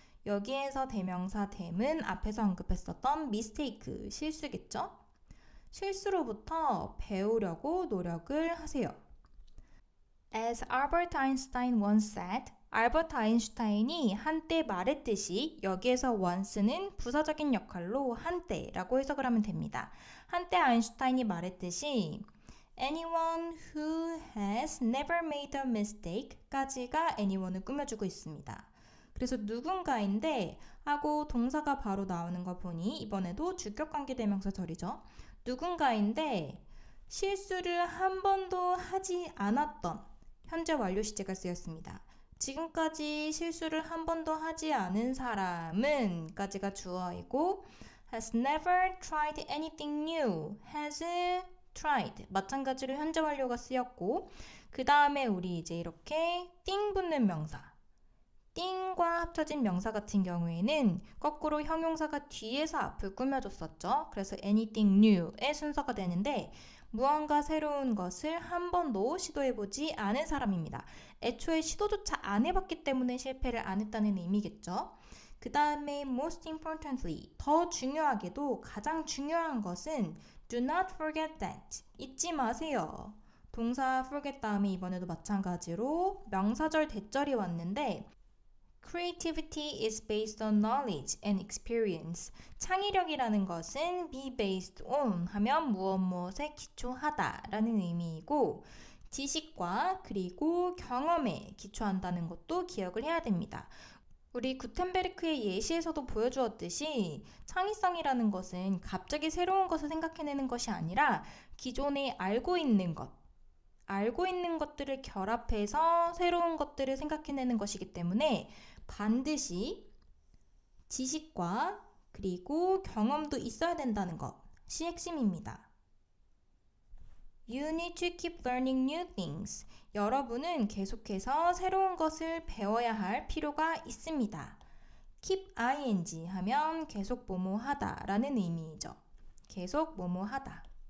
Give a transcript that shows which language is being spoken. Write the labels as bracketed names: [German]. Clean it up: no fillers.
[Korean] 여기에서 대명사 them은 앞에서 언급했었던 mistake 실수겠죠? 실수로부터 배우려고 노력을 하세요. [English] As Albert Einstein once said, [Korean] 알버트 아인슈타인이 한때 말했듯이 여기에서 once는 부사적인 역할로 한때라고 해석을 하면 됩니다. 한때 아인슈타인이 말했듯이 [English] anyone who has never made a mistake [Korean] 까지가 anyone을 꾸며주고 있습니다. 그래서 누군가인데 하고 동사가 바로 나오는 거 보니 이번에도 주격관계 대명사절이죠. 누군가인데 실수를 한 번도 하지 않았던 현재 완료 시제가 쓰였습니다. 지금까지 실수를 한 번도 하지 않은 사람은 까지가 주어이고 [English] has never tried anything new, [Korean] has tried 마찬가지로 현재 완료가 쓰였고 그 다음에 우리 이제 이렇게 띵 붙는 명사 띵과 합쳐진 명사 같은 경우에는 거꾸로 형용사가 뒤에서 앞을 꾸며줬었죠. 그래서 anything new의 순서가 되는데 무언가 새로운 것을 한 번도 시도해보지 않은 사람입니다. 애초에 시도조차 안 해봤기 때문에 실패를 안 했다는 의미겠죠. 그 다음에 [English] most importantly, [Korean] 더 중요하게도 가장 중요한 것은 [English] do not forget that, [Korean] 잊지 마세요. 동사 forget 다음에 이번에도 마찬가지로 명사절 대절이 왔는데 [English] Creativity is based on knowledge and experience. [Korean] 창의력이라는 것은 be based on 하면 무엇에 기초하다 라는 의미이고 지식과 그리고 경험에 기초한다는 것도 기억을 해야 됩니다. 우리 구텐베르크의 예시에서도 보여주었듯이 창의성이라는 것은 갑자기 새로운 것을 생각해내는 것이 아니라 기존에 알고 있는 것들을 결합해서 새로운 것들을 생각해내는 것이기 때문에 반드시 지식과 그리고 경험도 있어야 된다는 것이 핵심입니다. [English] You need to keep learning new things. [Korean] 여러분은 계속해서 새로운 것을 배워야 할 필요가 있습니다. keep ing 하면 계속 뭐뭐 하다 라는 의미이죠. 계속 뭐뭐 하다.